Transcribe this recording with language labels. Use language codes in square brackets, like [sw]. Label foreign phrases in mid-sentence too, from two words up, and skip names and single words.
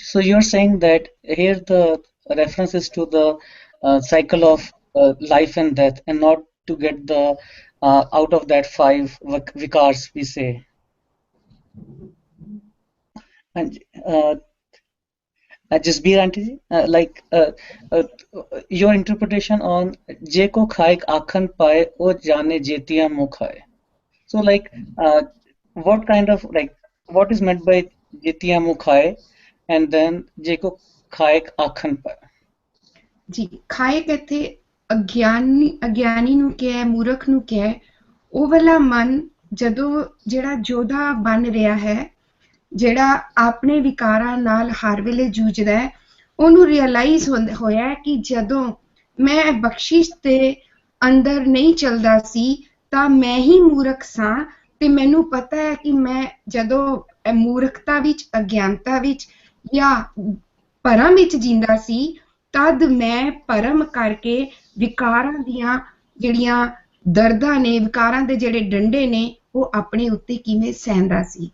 [en] So you're saying that here the reference is to the cycle of life and death, and not to get the out of that 5 vikars, we say. And Jasbir aunty ji, your interpretation on [pa] ਜੇ ਕੋ ਖਾਇਕੁ ਆਖਣਿ ਪਾਇ ਓਹੁ ਜਾਣੈ ਜੇਤੀਆ ਮੁਹਿ ਖਾਇ. [en] So what kind of what is meant by [pa] ਜੇਤੀਆ ਮੁਹਿ ਖਾਇ [en] and then [pa] ਜੇ ਕੋ ਖਾਇਕੁ ਆਖਣਿ ਪਾਇ? ਜੀ ਖਾਇਕ ਇੱਥੇ ਅਗਿਆਨੀ ਨੂੰ ਕਿਹਾ, ਮੂਰਖ ਨੂੰ ਕਿਹਾ। ਉਹ ਵਾਲਾ ਮਨ ਜਦੋਂ ਜਿਹੜਾ ਯੋਧਾ ਬਣ ਰਿਹਾ ਹੈ, ਜਿਹੜਾ ਆਪਣੇ ਵਿਕਾਰਾਂ ਨਾਲ ਹਰ ਵੇਲੇ ਜੂਝਦਾ ਹੈ, ਉਹਨੂੰ ਰਿਅਲਾਈਜ਼ ਹੋਇਆ ਕਿ ਜਦੋਂ ਮੈਂ ਬਖਸ਼ਿਸ਼ ਦੇ ਅੰਦਰ ਨਹੀਂ ਚੱਲਦਾ ਸੀ ਤਾਂ ਮੈਂ ਹੀ ਮੂਰਖ ਸਾਂ, ਤੇ ਮੈਨੂੰ ਪਤਾ ਹੈ ਕਿ ਮੈਂ ਜਦੋਂ ਮੂਰਖਤਾ ਵਿੱਚ, ਅਗਿਆਨਤਾ ਵਿੱਚ ਜਾਂ ਭਰਮ ਵਿੱਚ ਜੀਂਦਾ ਸੀ, ਤਦ ਮੈਂ ਭਰਮ ਕਰਕੇ ਵਿਕਾਰਾਂ ਦੀਆਂ ਜਿਹੜੀਆਂ ਦਰਦਾਂ ਨੇ, ਵਿਕਾਰਾਂ ਦੇ ਜਿਹੜੇ ਡੰਡੇ ਨੇ, ਉਹ ਆਪਣੇ ਉੱਤੇ ਕਿਵੇਂ ਸਹਿੰਦਾ ਸੀ।